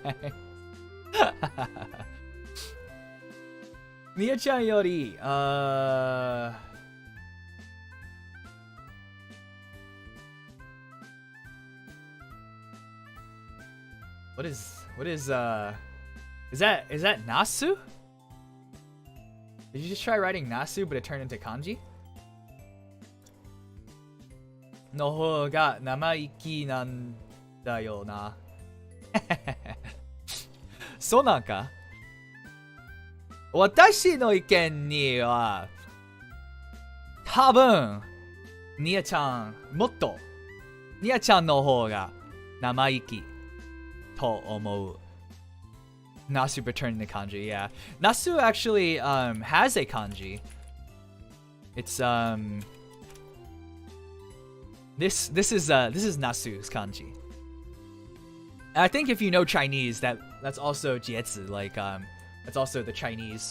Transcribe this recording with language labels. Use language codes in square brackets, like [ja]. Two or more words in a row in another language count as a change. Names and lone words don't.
[en] Mia-chan yori, What is that Nasu? Did you just try writing Nasu but it turned into kanji? [ja] の方が生意気なんだよな. そうなんか? 私の意見にはたぶんニアちゃんもっとニアちゃんの方が生意気と思う. [en] Nasu returned the kanji, yeah. Nasu actually has a kanji. It's this is Nasu's kanji. And I think if you know Chinese, that's also jietsu, like that's also the Chinese.